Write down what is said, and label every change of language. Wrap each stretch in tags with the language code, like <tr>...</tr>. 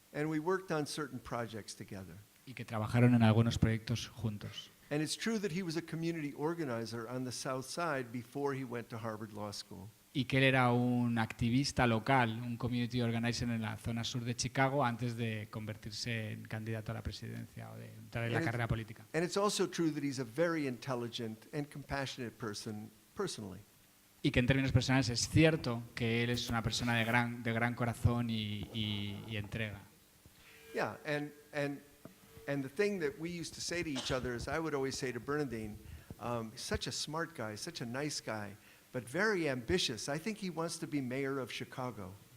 <en>And we worked on certain projects together.</en> <es>Y que trabajaron en algunos proyectos juntos.</es> <en>And it's true that he was a community organizer on the South Side before he went to Harvard Law School.</en> <es>Y que él era un activista local, un</es> <en>community organizer</en> <es>en la zona sur de Chicago antes de convertirse en candidato a la presidencia o de entrar en la carrera política.</es> <en>And it's also true that he's a very intelligent and compassionate person personally.</en> <es>Y que en términos personales es cierto que él es una persona de gran corazón y entrega.</es> <en>Yeah, and the thing that we used to say to each other is I would always say to Bernardine, he's such a smart guy, such a nice guy, but very ambitious. I think he wants to be mayor of Chicago.</en>